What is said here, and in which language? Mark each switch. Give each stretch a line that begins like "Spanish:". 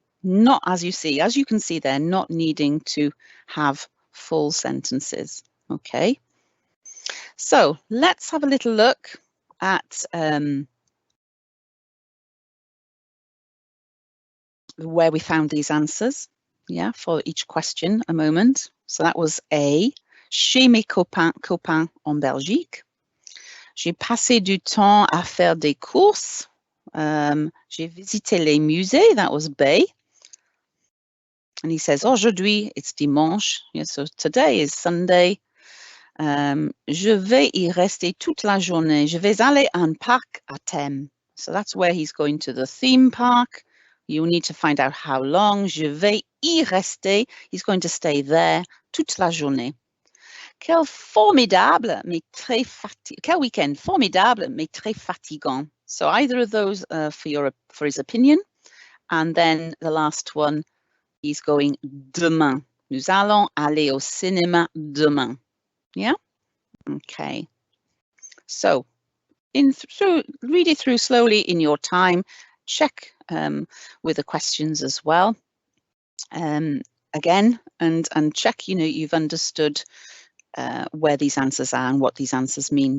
English: Not, as you can see there, not needing to have full sentences. Okay. So let's have a little look at where we found these answers. Yeah, for each question, a moment. So that was A.
French: Chez mes copains en Belgique. J'ai passé du temps à faire des courses. J'ai visité les musées.
English: That was B. And he says, aujourd'hui, it's dimanche. Yeah, so today is Sunday.
French: Je vais y rester toute la journée. Je vais aller à un parc à thème.
English: So that's where he's going to the theme park. You need to find out how long.
French: Je vais y rester.
English: He's going to stay there
French: toute la journée. Quel formidable, mais très fatigant. Quel weekend formidable, mais très fatigant.
English: So either of those for his opinion. And then the last one, he's going demain.
French: Nous allons aller au cinéma demain. Yeah? Okay.
English: So read it through slowly in your time. Check with the questions as well. Again, and check, you've understood where these answers are and what these answers mean.